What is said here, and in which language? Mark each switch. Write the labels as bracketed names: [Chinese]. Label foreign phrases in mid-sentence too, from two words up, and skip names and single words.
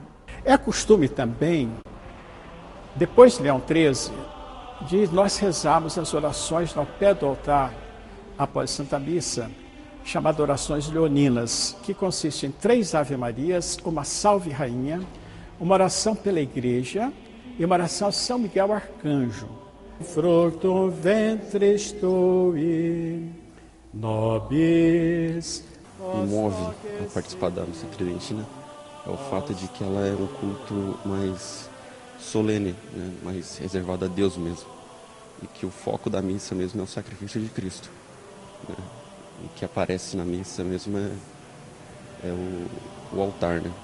[Portuguese] É costume também, depois de Leão XIII, de nós rezarmos as orações ao pé do altar, após Santa Missa, chamadas orações leoninas, que consistem em 3 Ave-Marias, uma Salve Rainha, uma oração pela Igreja e uma oração a São Miguel Arcanjo. [Latin] Fructum ventris tui, nobis. [Portuguese] Me move a participar da missa tridentina é o fato de que ela é um culto mais solene, né? Mais reservado a Deus mesmo. E que o foco da missa mesmo é o sacrifício de Cristo, né? O que aparece na missa mesmo é o altar, né?